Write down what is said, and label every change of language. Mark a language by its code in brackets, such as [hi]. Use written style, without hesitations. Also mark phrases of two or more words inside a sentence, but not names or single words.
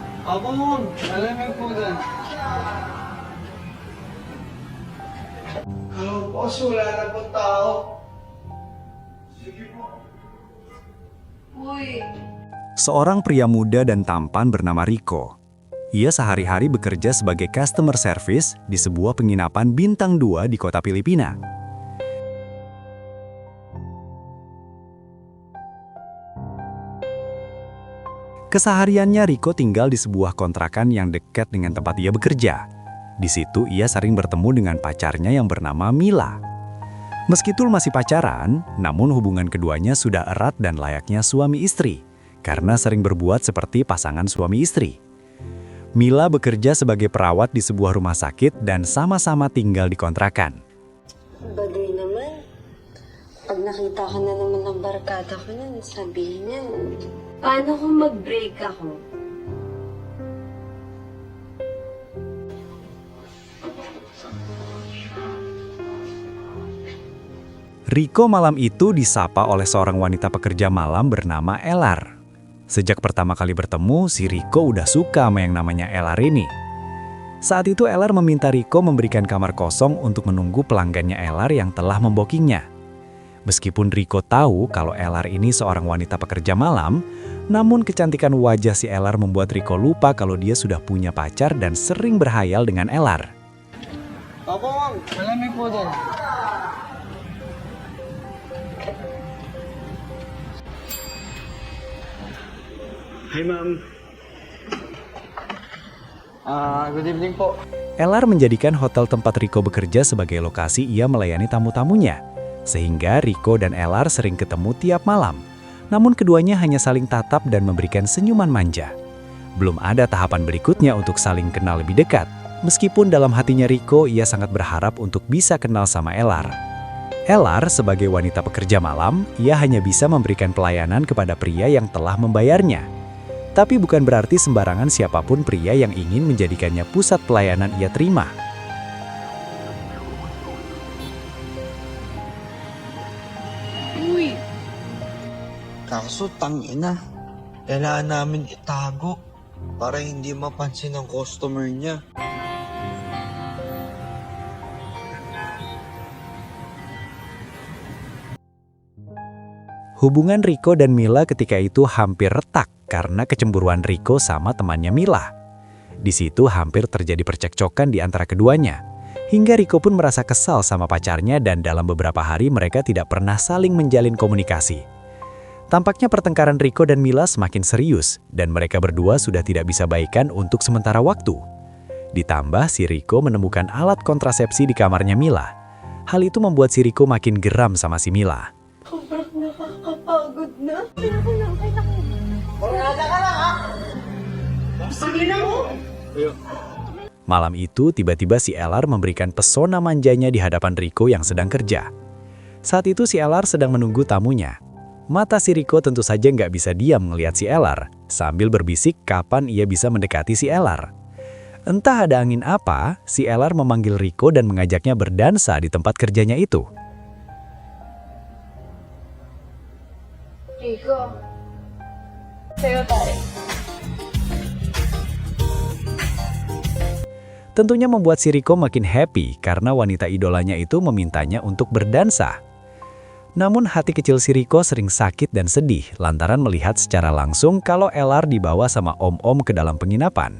[tl] Abang, malamig po dyan. Boss, wala na po tao. Sige po. Uy, [id] Seorang pria muda dan tampan bernama Rico. Ia sehari-hari bekerja sebagai [en] customer service [id] di sebuah penginapan bintang 2 di kota Filipina. Kesehariannya Rico tinggal di sebuah kontrakan yang dekat dengan tempat ia bekerja. Di situ ia sering bertemu dengan pacarnya yang bernama Mila. Meskipun masih pacaran, namun hubungan keduanya sudah erat dan layaknya suami istri, karena sering berbuat seperti pasangan suami istri. Mila bekerja sebagai perawat di sebuah rumah sakit dan sama-sama tinggal di kontrakan. [tl] bagay naman. Pag nakita ka na naman ng barkada ko nun, sabihin niya, paano kung mag-break ako? [id] Rico malam itu disapa oleh seorang wanita pekerja malam bernama Elar. Sejak pertama kali bertemu, si Rico udah suka sama yang namanya Elar ini. Saat itu Elar meminta Rico memberikan kamar kosong untuk menunggu pelanggannya Elar yang telah membokingnya. Meskipun Rico tahu kalau Elar ini seorang wanita pekerja malam, namun kecantikan wajah si Elar membuat Rico lupa kalau dia sudah punya pacar dan sering berhayal dengan Elar. [tl] Abang, malamig po dyan. [en] Hi, ma'am. Good evening po. [id] Elar menjadikan hotel tempat Rico bekerja sebagai lokasi ia melayani tamu-tamunya. Sehingga Rico dan Elar sering ketemu tiap malam. Namun keduanya hanya saling tatap dan memberikan senyuman manja. Belum ada tahapan berikutnya untuk saling kenal lebih dekat. Meskipun dalam hatinya Rico ia sangat berharap untuk bisa kenal sama Elar. Elar sebagai wanita pekerja malam, ia hanya bisa memberikan pelayanan kepada pria yang telah membayarnya. Tapi bukan berarti sembarangan siapapun pria yang ingin menjadikannya pusat pelayanan ia terima. [tl] Uy, Kaso tangina, kailangan namin itago para hindi mapansin ng customer niya. [id] Hubungan Rico dan Mila ketika itu hampir retak karena kecemburuan Rico sama temannya Mila. Di situ hampir terjadi percekcokan di antara keduanya. Hingga Rico pun merasa kesal sama pacarnya dan dalam beberapa hari mereka tidak pernah saling menjalin komunikasi. Tampaknya pertengkaran Rico dan Mila semakin serius dan mereka berdua sudah tidak bisa baikan untuk sementara waktu. Ditambah si Rico menemukan alat kontrasepsi di kamarnya Mila. Hal itu membuat si Rico makin geram sama si Mila. [tl] sobrang nakakapagod na. Kailangan ko. Orada ka lang, ha? Sige na mo. [id] Malam itu, tiba-tiba si Elar memberikan pesona manjanya di hadapan Rico yang sedang kerja. Saat itu si Elar sedang menunggu tamunya. Mata si Rico tentu saja nggak bisa diam melihat si Elar, sambil berbisik kapan ia bisa mendekati si Elar. Entah ada angin apa, si Elar memanggil Rico dan mengajaknya berdansa di tempat kerjanya itu. [tl] Rico, sayo tayo. [id] Tentunya membuat si Rico makin happy karena wanita idolanya itu memintanya untuk berdansa. Namun hati kecil si Rico sering sakit dan sedih lantaran melihat secara langsung kalau Elar dibawa sama om-om ke dalam penginapan.